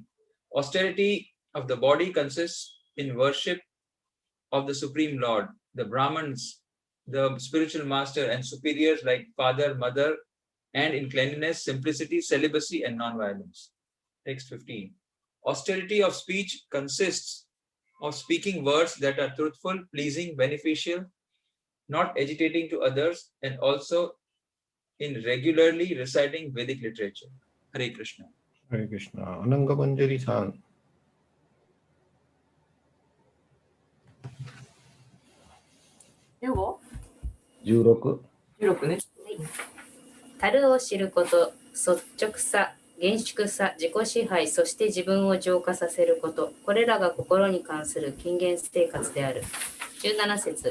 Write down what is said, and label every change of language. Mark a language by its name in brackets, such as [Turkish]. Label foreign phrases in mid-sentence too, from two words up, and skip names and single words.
[English] Austerity of the body consists in worship of the Supreme Lord, the Brahmins, the spiritual master, and superiors like father, mother, and in cleanliness, simplicity, celibacy, and non-violence. Text 15. Austerity of speech consists of speaking words that are truthful, pleasing, beneficial, not agitating to others, and also in regularly reciting Vedic literature. [Sanskrit] हरे कृष्ण. हरे कृष्ण. Ananga Manjari-san. 16。 [Japanese] ね。樽を知ること、率直さ、厳粛さ、自己支配、そして自分を浄化させること、これらが心に関する禁言生活である。17節。